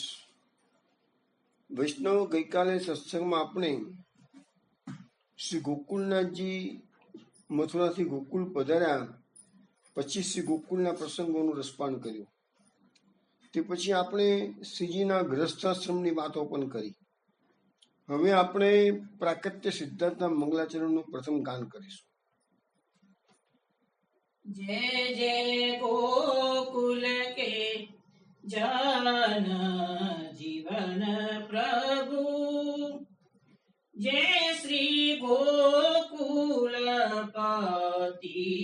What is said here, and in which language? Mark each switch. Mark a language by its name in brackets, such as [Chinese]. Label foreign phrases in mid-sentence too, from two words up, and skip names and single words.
[Gujarati] વૈષ્ણવ, ગઈકાલે સત્સંગમાં આપણે શ્રી ગોકુલનાથજી મથુરાથી ગોકુલ પધાર્યા પછી શ્રી ગોકુલના પ્રસંગોનું રસપાન કર્યું. તે પછી આપણે શ્રીજીના ગૃહસ્થાશ્રમની વાતો પણ કરી. હવે આપણે પ્રાકટ્ય સિદ્ધાર્થના મંગલાચરણનું પ્રથમ ગાન કરીશું. [Hindi] जय जय गोकुल के जन जीवन प्रभु, जय श्री गोकुलपति